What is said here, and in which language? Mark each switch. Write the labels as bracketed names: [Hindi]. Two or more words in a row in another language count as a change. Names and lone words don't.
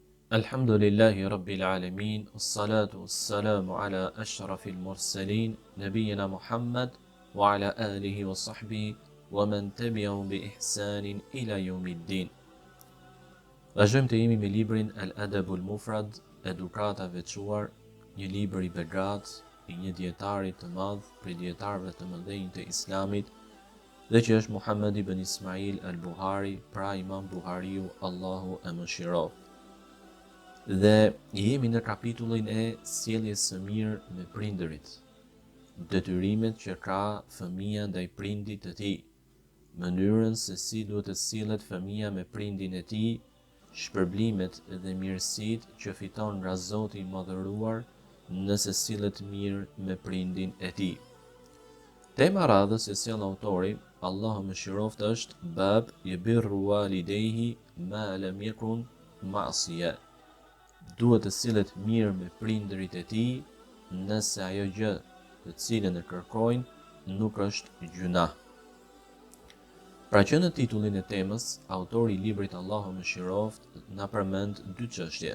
[Arabic] الحمد لله رب العالمين، الصلاة والسلام على أشرف المرسلين، نبينا محمد، وعلى آله وصحبه، ومن تبعهم بإحسان إلى يوم الدين. [Albanian] Vazhdojmë të jemi me librin edebul mufrad, edukatave quar, një libër i begat, i një dietarit të madh, prej dietarëve të mëdhenj të Islamit, dhe që është Muhammed ibn Ismail al-Buhari, pra Imam Buhariu, Allahu e mëshiroft. Dhe jemi në kapitullin e sjelljes së mirë me prindërit, detyrimet që ka fëmia ndaj prindit të tij, mënyrën se si duhet të sillet fëmia me prindin e tij, shpërblimet dhe mirësitë që fiton nga Zoti i madhëruar nëse sillet mirë me prindin e tij. Tema radhës e sjell autori, Allahu mëshiroft, është [Arabic] باب يبر والديه ما لم يكن معصية. [Albanian] Duhet të sillet mirë me prindërit e tij nëse ajo gjë të cilën e kërkojnë nuk është gjunah. Pra që në titullin e temës, autori i librit Allahu mëshiroft na përmend dy çështje.